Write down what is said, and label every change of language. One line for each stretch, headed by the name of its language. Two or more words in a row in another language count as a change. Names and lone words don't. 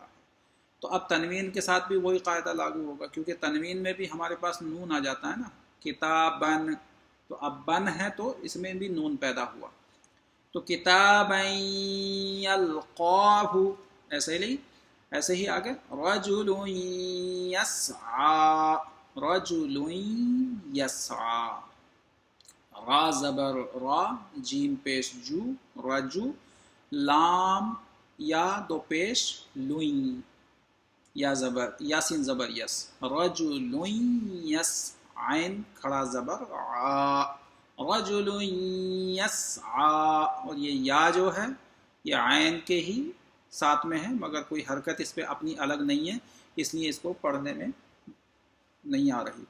Urdu: تو اب تنوین کے ساتھ بھی وہی قاعدہ لاگو ہوگا، کیونکہ تنوین میں بھی ہمارے پاس نون آ جاتا ہے نا، کتابن، تو اب بن ہے تو اس میں بھی نون پیدا ہوا، تو
Arabic: کتابا یلقاہ،
Urdu: ایسے ہی آگے رجل یسعی،
Arabic: رجل یسعی،
Urdu: را زبر را، جیم پیش جو، رجو، لام یا 2 پیش لوئیں، یا زبر، یاسین زبر یس،
Arabic: رجل یس،
Urdu: عین کھڑا زبر عا، رجل یسعی، اور یہ یا جو ہے یہ عین کے ہی ساتھ میں ہے، مگر کوئی حرکت اس پہ اپنی الگ نہیں ہے، اس لیے اس کو پڑھنے میں نہیں آ رہی۔